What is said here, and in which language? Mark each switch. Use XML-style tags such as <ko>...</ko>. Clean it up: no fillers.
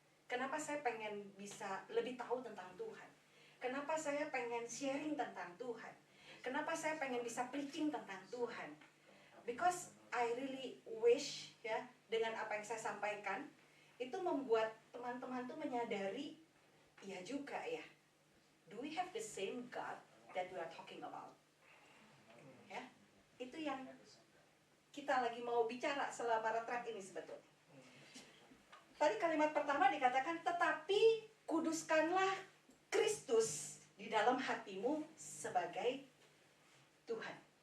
<id>Kenapa saya pengen bisa lebih tahu tentang Tuhan? Kenapa saya pengen sharing tentang Tuhan? Kenapa saya pengen bisa preaching tentang Tuhan?</id> <en>Because I really wish</en> <id>ya dengan apa yang saya sampaikan itu membuat teman-teman tuh menyadari, iya juga ya.</id> <en>Do we have the same God that we are talking about?</en> <id>Ya, itu yang kita lagi mau bicara selama retret ini sebetulnya. Tadi kalimat pertama dikatakan, tetapi kuduskanlah Kristus di dalam hatimu sebagai Tuhan.</id>